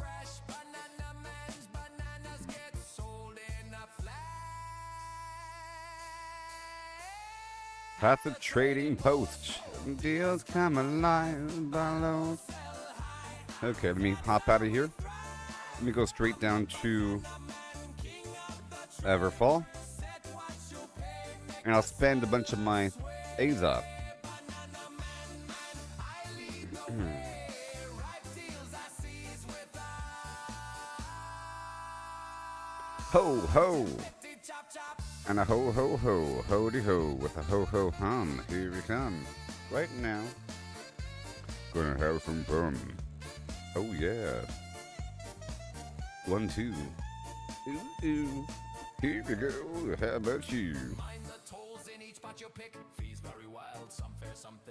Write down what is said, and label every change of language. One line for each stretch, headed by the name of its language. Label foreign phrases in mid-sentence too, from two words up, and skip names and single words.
English: At the trading post, deals come alive below. Okay, let me hop out of here. Let me go straight down to Everfall, and I'll spend a bunch of my A's up. Ho ho! And a ho ho ho, hoody ho, with a ho ho hum. Here we come. Right now. Gonna have some fun. Oh yeah. 1, 2. Ooh, ooh. Here we go. How about you? Mind the tolls in each spot you pick. Fees very wild, some fair, some thick.